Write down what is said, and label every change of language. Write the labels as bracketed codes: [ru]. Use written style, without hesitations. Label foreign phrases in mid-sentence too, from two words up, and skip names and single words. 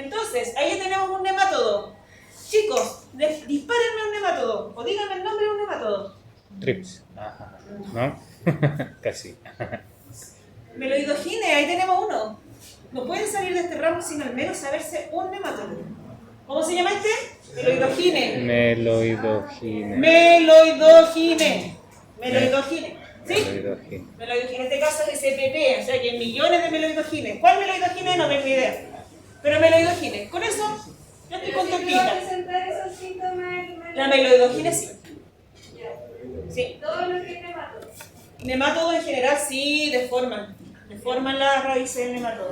[es] Entonces, ahí tenemos un nemátodo. Chicos, dispárenme un nemátodo, o díganme el nombre de un nemátodo. Trips. Ajá. ¿No? Casi. Meloidogine, ahí tenemos uno. No pueden salir de este ramo sin al menos saberse un nemátodo. ¿Cómo se llama este? Meloidogine. Meloidogine. Meloidogine. Meloidogine. ¿Sí? Meloidogine. Meloidogine. En este caso es SPP, o sea que hay millones de meloidogines. ¿Cuál meloidogine? No tengo idea. Pero meloidogine. Con eso ya estoy Pero si va a contentita. presentar esos síntomas, La meloidogine sí. Ya. Sí. Todo lo que es nemátodo. Nematodos en general sí deforman. Deforman las raíces del nematodo.